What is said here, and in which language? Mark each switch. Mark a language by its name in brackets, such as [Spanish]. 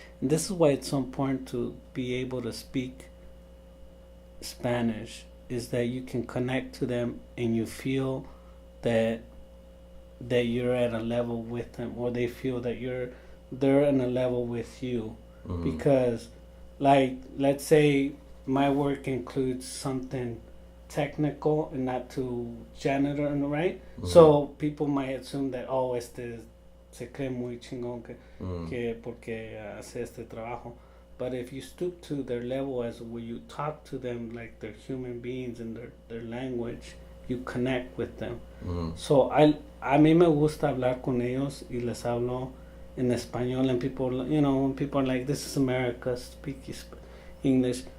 [English] And this is why it's so important to be able to speak Spanish, is that you can connect to them and you feel that you're at a level with them, or they feel that they're on a level with you. Mm-hmm. Because like, let's say my work includes something technical and not too janitor, right? Mm-hmm. So people might assume that, oh, [Spanish] se cree muy chingón que porque hace este trabajo. [English] But if you stoop to their level, as when you talk to them like they're human beings in their language, you connect with them. Mm-hmm. So [Spanish] a mí me gusta hablar con ellos y les hablo en español, [English] and people, when people are like, this is America, speak English.